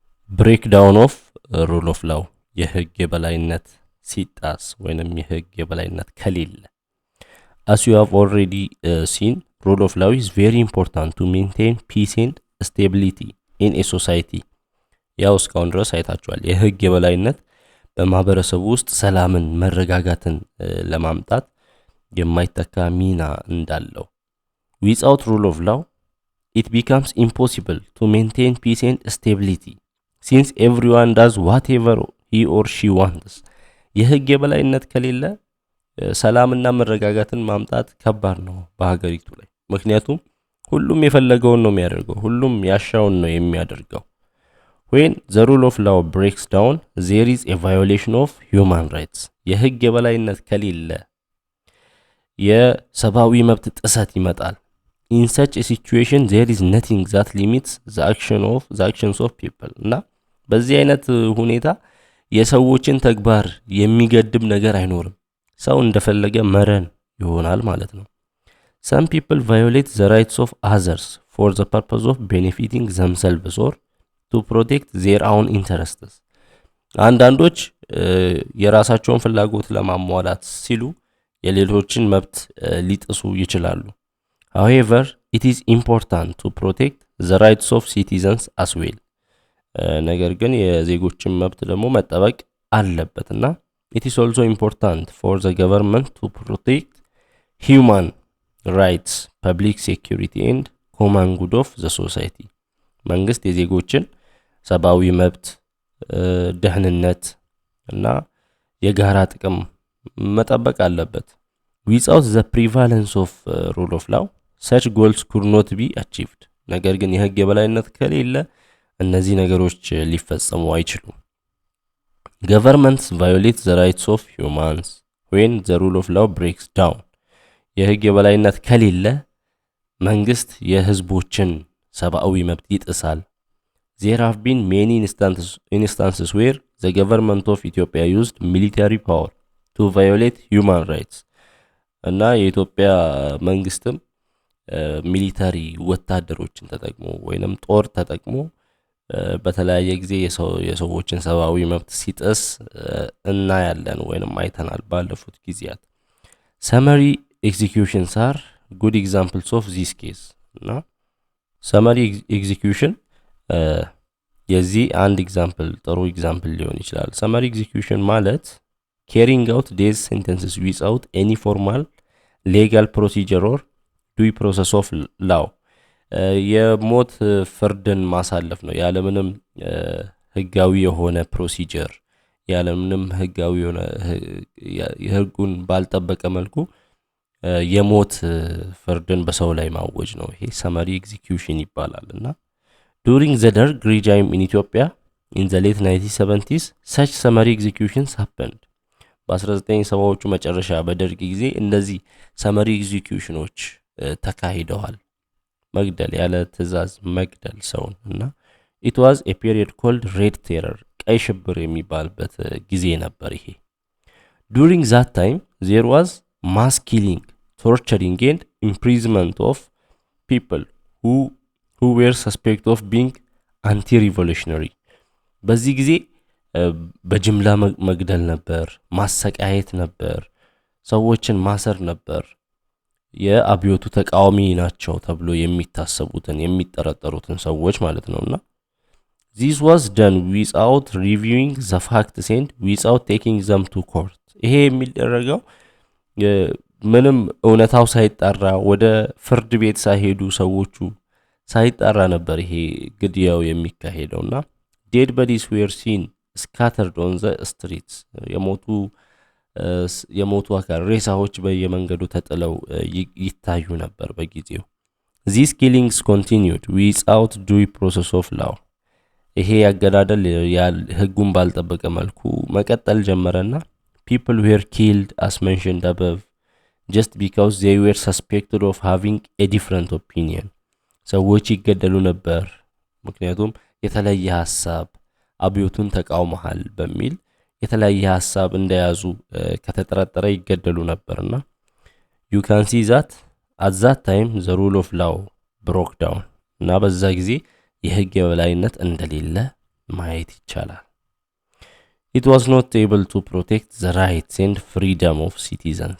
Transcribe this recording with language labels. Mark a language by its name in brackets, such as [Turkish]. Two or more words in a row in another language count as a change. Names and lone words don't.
[English] breakdown of rule of law [Amharic] የህግ የበላይነት ሲጣስ ወይንም የህግ የበላይነት ከሌለ [English] as you have already seen rule of law is very important to maintain peace and stability in a society [Amharic] ያው እስካሁን ድረስ አይታችኋል የህግ የበላይነት በማህበረሰቡ ውስጥ ሰላምን መረጋጋትን ለማምጣት የማይተካ ሚና [English] እንዳለው without rule of law it becomes impossible to maintain peace and stability since everyone does whatever he or she wants የህግ የበላይነት ከሌለ ሰላምና መረጋጋትን ማምጣት ከባድ ነው በሀገሪቱ ላይ ምክንያቱም ሁሉም የፈለገውን ነው የሚያደርገው ሁሉም ያሻውን ነው የሚያደርገው when the rule of law breaks down there is a violation of human rights የህግ የበላይነት ከሌለ [Amharic] የሰብአዊ መብት ጥሰት ይመጣል [English] in such a situation there is nothing that limits the actions of people [Amharic] እና በዚህ አይነት ሁኔታ የሰዎችን ተግባር የሚገድብ ነገር አይኖርም ሰው እንደፈለገ መረን ይሆናል ማለት ነው [English] some people violate the rights of others for the purpose of benefiting themselves or to protect their own interests [Amharic] አንዳንዶች የራሳቸውን ፍላጎት ለማሟላት ሲሉ የሌሎችን መብት ሊጥሱ ይችላሉ [English] however it is important to protect the rights of citizens as well [Amharic] ነገር ግን የዜጎችን መብት ደግሞ መጠበቅ አለበትና [English] it is also important for the government to protect human rights public security and common good of the society [Amharic] መንግስት የዜጎችን ሰብአዊ መብት ደህንነት እና የጋራ ጥቅም መጠበቅ አለበት [English] without the prevalence of rule of law such goals could not be achieved [Amharic] ነገር ግን የህግ የበላይነት ከሌለ እነዚህ ነገሮች ሊፈጸሙ አይችሉም [English] governments violate the rights of humans when the rule of law breaks down የህግ [Amharic] የበላይነት ከሌለ መንግስት የህዝቦችን ሰብአዊ መብት ይጥሳል [English] there have been many instances where the government of Ethiopia used military power to violate human rights [Amharic] እና የኢትዮጵያ መንግስትም ሚሊታሪ ወታደሮችን ተጠቅሞ ወይንም ጦር ተጠቅሞ በተለያየ ጊዜ የሰዎችን ሰብአዊ መብት ሲጥስ እና ያለን ወይንም አይተናል ባለፉት ጊዜያት [English] summary executions are good examples of this case [Amharic] እና [English] summary execution [Amharic] የዚህ አንድ ኤግዛምፕል ጥሩ ኤግዛምፕል ሊሆን ይችላል [English] summary execution [Amharic] ማለት [English] carrying out death sentences without any formal legal procedure or due process of law [Amharic] የሞት ፍርድን ማሳለፍ ነው ያለምንም ህጋዊ የሆነ ፕሮሲጀር ያለምንም ህጋዊ የሆነ የህጉን ባልጠበቀ መልኩ የሞት ፍርድን በሰው ላይ ማወጅ ነው ይሄ [English] summary execution [Amharic] ይባላልና [English] during the Dark regime in Ethiopia in the late 1970s such summary executions happened [Amharic] በ1970ዎቹ መጨረሻ በደርግ ጊዜ እንደዚህ [English] summary executionዎች [Amharic] ተካሂደዋል መግደል ያለ ትዕዛዝ መግደል ሰውን እና [English] it was a period called red terror [Amharic] ቀይ ሽብር የሚባልበት ጊዜ ነበር ይሄ [English] during that time there was mass killing torturing and imprisonment of people who were suspected of [Amharic] being anti-revolutionary በዚህ ጊዜ በጅምላ መግደል ነበር ማሰቃየት ነበር ሰዎችን ማሰር ነበር የአብዮቱ ተቃዋሚ ናቸው ተብሎ የሚታሰቡትን የሚጠረጠሩትን ሰዎች ማለት ነውና [English] this was done without reviewing the facts and without taking them to court [Amharic] ይሄ የሚደረገው ምንም እውነታው ሳይጣራ ወደ ፍርድ ቤት ሳይሄዱ ሰዎቹ ሳይጣራ ነበር ይሄ ግድያው የሚካሄደውና [English] dead bodies were seen scattered on the streets [Amharic] የሞቱ አካል ሬሳዎች በየመንገዱ ተጥለው ይታዩ ነበር በጊዜው [English] these killings continued without due process of law [Amharic] ይሄ ያገዳደል ህጉን ባልጠበቀ መልኩ መቀጠል ጀመረና [English] people were killed as mentioned above just because they were suspected of having a different opinion [Amharic] ሰዎች ይገደሉ ነበር ምክንያቱም የተለየ ሐሳብ አብዮቱን ተቃውመዋል በሚል የተለየ ሐሳብ እንደያዙ ከተጠረጠረ ይገደሉ ነበርና [English] you can see that at that time the rule of law broke down [Amharic] እና በዛ ጊዜ የህግ የበላይነት እንደሌለ ማየት ይቻላል። [English] It was not able to protect the rights and freedom of citizens.